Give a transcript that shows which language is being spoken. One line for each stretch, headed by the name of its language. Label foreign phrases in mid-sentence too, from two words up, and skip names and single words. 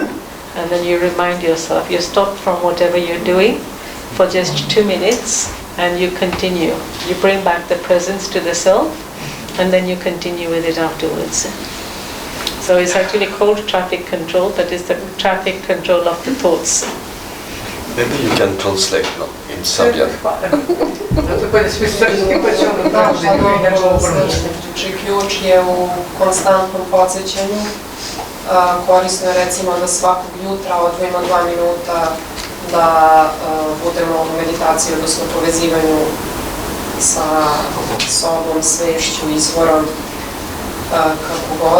English: And then you remind yourself, you stop from whatever you're doing for just 2 minutes and you continue. You bring back the presence to the self and then you continue with it afterwards. So it's actually called traffic control, but it's the traffic control of the thoughts. Maybe you can translate now in Serbian.
Serbian: Znači, ključ je u konstantnom podsjećanju. Korisno je recimo da svakog jutra odvojimo 2 minuta da budemo u meditaciji, odnosno povezivanju sa sobom, svešću, izvorom, kako god.